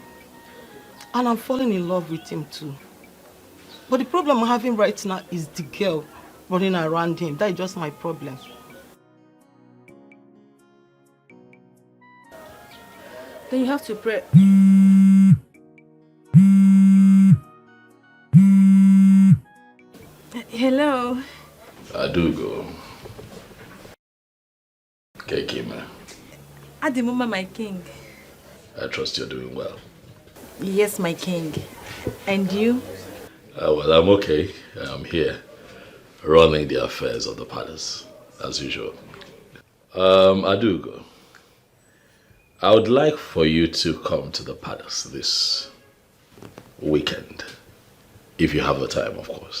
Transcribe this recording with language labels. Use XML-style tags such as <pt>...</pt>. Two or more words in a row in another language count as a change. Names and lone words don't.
<en>And I'm falling in love with him too. But the problem I'm having right now is the girl running around him. That is just my problem. Then you have to pray. Hello. Adugo. Kekima. Adimuma, my king. I trust you're doing well. Yes, my king. And you? Well, I'm okay. I'm here, running the affairs of the palace, as usual. Adugo, I would like for you to come to the palace this weekend, if you have the time, of course.</en>